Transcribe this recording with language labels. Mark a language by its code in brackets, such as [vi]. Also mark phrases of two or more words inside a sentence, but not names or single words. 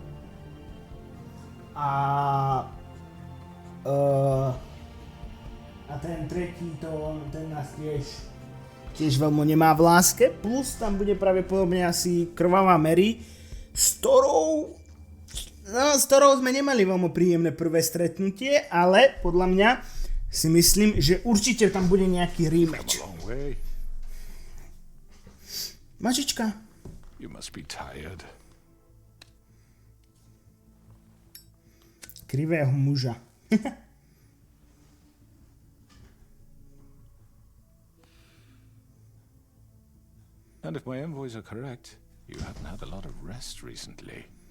[sk] A ten tretí, ten nás tiež veľmi nemá v láske, plus tam bude pravdepodobne asi krvavá Mary, s ktorou sme nemali veľmi príjemné prvé stretnutie, ale podľa mňa si myslím, že určite tam bude nejaký rematch. Mačička. [en] You must be tired. [sk] Krivého muža. [en] And if my envoys are correct, you haven't had a lot of rest recently.